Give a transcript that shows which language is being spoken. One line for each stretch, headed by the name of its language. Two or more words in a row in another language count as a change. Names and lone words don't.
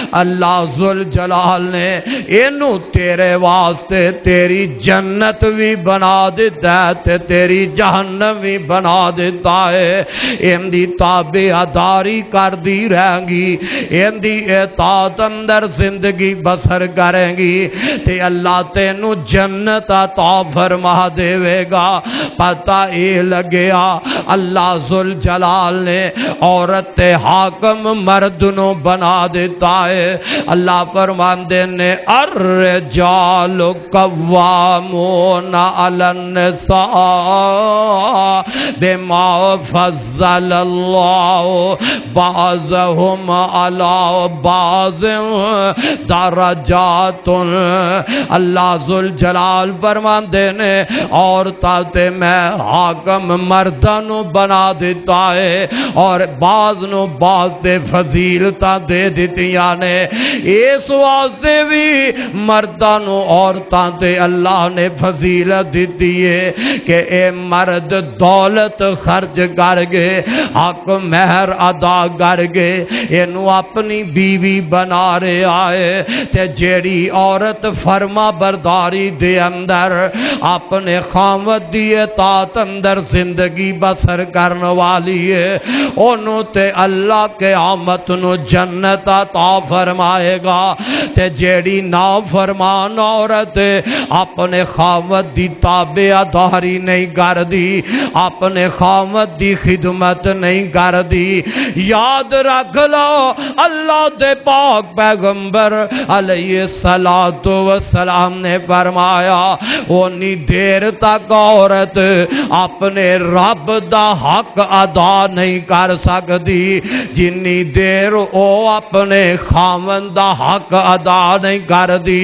Punjabi: اللہ ذوالجلال نے اینو تیرے واسطے تیری جنت بھی بنا دیتا ہے تے تیری جہنم بھی بنا دیتا ہے، ان دی تابعداری کر دی رہیں گی، ان دی اطاعت اندر زندگی بسر کریں گی تے اللہ تینو جنت عطا فرما دے گا۔ پتہ اے لگیا اللہ ذوالجلال نے عورت حاکم مرد نو بنا دیتا ہے، اللہ فرماندے نے
Arabic: الرجال الرجال قوامون علی النساء بما فضل اللہ بعضهم علی بعض درجات۔
Punjabi: اللہ ذوالجلال فرماندے نے عورتاں تے میں حاکم مرداں نو بنا دیتا ہے اور بعض نو بعض تے فضیلتاں دے دتیاں نے۔ اس واسطے بھی مرداں نو عورتاں تے اللہ نے فضیلت دیتی ہے کہ اے مرد دولت خرچ کر گے، حق مہر ادا کر گے، اینو اپنی بیوی بنا رہے آئے تے جیڑی عورت فرما برداری دے اندر اپنے خاوند دی اطاعت اندر زندگی بسر کرن والی ہے، انہوں تے اللہ کے قیامت نو جنت عطا فرمائے گا۔ تے جیڑی نافرمان عورت اپنے خاوند دی تابعداری نہیں کردی، اپنے خاوند دی خدمت نہیں کردی، یاد رکھ لو اللہ دے پاک پیغمبر علیہ السلام نے فرمایا اونی دیر تک عورت اپنے رب دا حق ادا نہیں کر سکتی جنی دیر او اپنے خاوند دا حق ادا نہیں کر دی۔